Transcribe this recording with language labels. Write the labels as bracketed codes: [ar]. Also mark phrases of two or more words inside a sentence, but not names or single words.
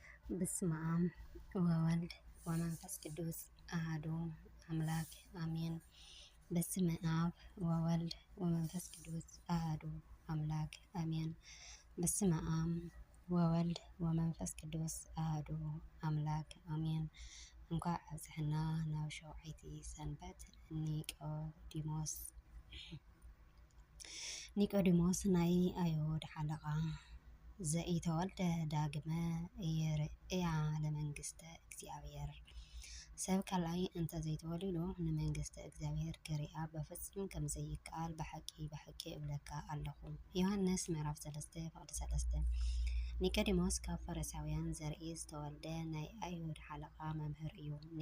[gez] በስመ አብ ወወልድ ወመንፈስ ቅዱስ አሐዱ አምላክ አሜን። በስመ አብ ወወልድ ወመንፈስ ቅዱስ አሐዱ አምላክ አሜን። በስመ አብ ወወልድ ወመንፈስ ቅዱስ አሐዱ አምላክ አሜን። [ti] እንኳዕ አብጽሕና ናብ ሸውዓይቲ ሰንበት ኒቆዲሞስ ናይ አይሁድ ሓለቓ [gez] ዘኢተወልደ ዳግመ ኢይርአያ ለመንግስተ እግዚአብሔር። [ti] ሰብ ካልኣይ እንተዘይተወሊዱ ንመንግስተ እግዚአብሔር ክሪኣ በፍጹም ከምዘይከኣል ብሓቂ እብለካ ኣለኹ። ዮሃንስ ምዕራፍ 3:3 ኒቆዲሞስ ካብ ፈሪሳውያን ዘርኢ ዝተወልደ ናይ አይሁድ ሓለቓ መምህር እዩ።